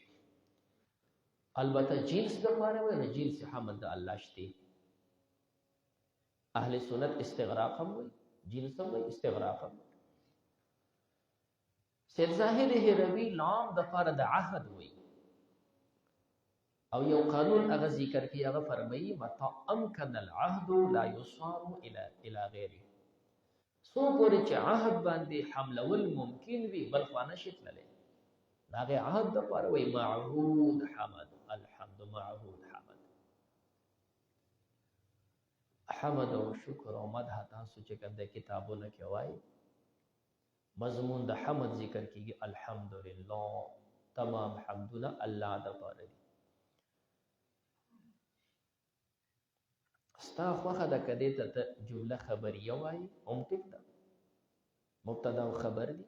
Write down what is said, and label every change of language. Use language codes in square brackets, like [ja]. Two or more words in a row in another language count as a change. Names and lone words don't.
[ps] البته جنس د لپاره وی نه، جنس حمد د الله شته. اهل سنت استغراق هم وي، جنس هم وي، استغراق هم. سید ظاهر هروی لام د لپاره د عهد وي، او یو قانون هغه ذکر کی، هغه فرمایي [ar] متى امکن العهد لا يصار الى غیره. [ps] سو پورې چې عهد باندې حملول ممکن وي بل خانه شتلله، هغه عهد د لپاره وي معهود حمد. الحمد معهود حمد. حمد او شکر او مدح تاسو چې کوم د کتابونو کې وایي، مضمون د حمد ذکر کیږي الحمدلله، تمام حمدونه الله د پاره دي. ستا خوښه ده که دې ته جمله خبریه وایي هم ټیک ده، مبتدا او خبر دي.